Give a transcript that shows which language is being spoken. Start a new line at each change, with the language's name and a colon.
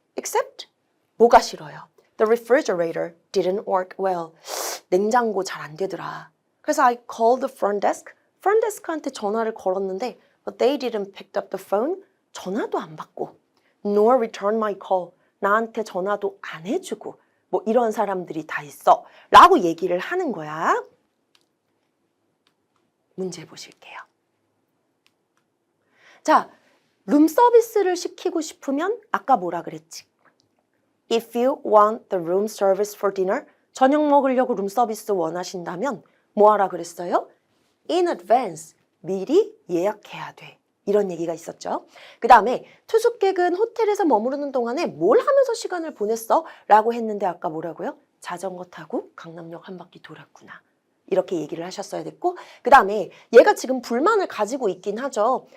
Korean: Except 뭐가 싫어요?
English: The refrigerator didn't work well.
Korean: 냉장고 잘 안 되더라. 그래서
English: I called the front desk.
Korean: front desk한테 전화를 걸었는데
English: but they didn't pick up the phone.
Korean: 전화도 안 받고
English: nor return my call.
Korean: 나한테 전화도 안 해주고 뭐 이런 사람들이 다 있어. 라고 얘기를 하는 거야. 문제 보실게요. 자, 룸서비스를 시키고 싶으면 아까 뭐라 그랬지?
English: If you want the room service for dinner,
Korean: 저녁 먹으려고 룸서비스 원하신다면 뭐 하라 그랬어요?
English: In advance,
Korean: 미리 예약해야 돼. 이런 얘기가 있었죠. 그 다음에 투숙객은 호텔에서 머무르는 동안에 뭘 하면서 시간을 보냈어? 라고 했는데 아까 뭐라고요? 자전거 타고 강남역 한 바퀴 돌았구나. 이렇게 얘기를 하셨어야 됐고 그 다음에 얘가 지금 불만을 가지고 있긴 하죠.